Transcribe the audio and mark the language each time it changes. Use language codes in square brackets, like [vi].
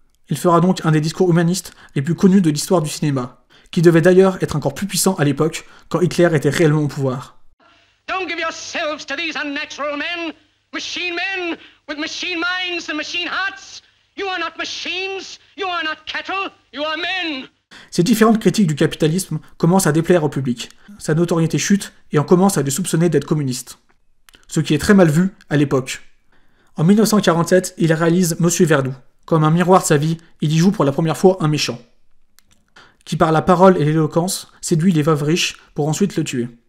[fr] Il fera donc un des discours humanistes les plus connus de l'histoire du cinéma, qui devait d'ailleurs être encore plus puissant à l'époque, quand Hitler était réellement au pouvoir. [en] Don't give yourselves to these unnatural men, machine men with machine minds and machine hearts. You are not machines, you are not cattle, you are men. [fr] Ces différentes critiques du capitalisme commencent à déplaire au public. Sa notoriété chute et on commence à le soupçonner d'être communiste. Ce qui est très mal vu à l'époque. En 1947, il réalise Monsieur Verdoux. Comme un miroir de sa vie, il y joue pour la première fois un méchant, qui par la parole et l'éloquence séduit les veuves riches pour ensuite le tuer.